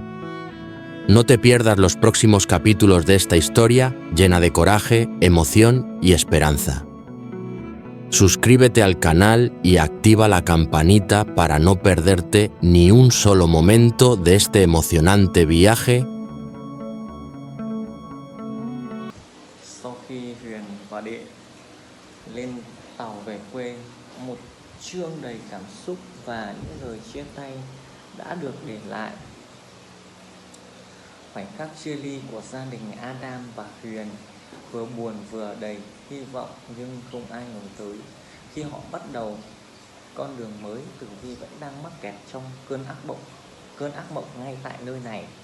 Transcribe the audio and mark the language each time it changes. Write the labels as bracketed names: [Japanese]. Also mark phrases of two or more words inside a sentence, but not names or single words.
[Spanish] No te pierdas los próximos capítulos de esta historia llena de coraje, emoción y esperanza. Suscríbete al canal y activa la campanita para no perderte ni un solo momento de este emocionante viaje. [Vietnamese] Sau khi Huyền và Đệ lên tàu về quê, một chương đầy cảm xúc và những lời chia tay đã được để lại. Khoảnh khắc chia ly của gia đình Adam và Huyền vừa buồn vừa đầy hy vọng, nhưng không ai ngờ tới khi họ bắt đầu con đường mới, Tử Vi vẫn đang mắc kẹt trong cơn ác mộng ngay tại nơi này.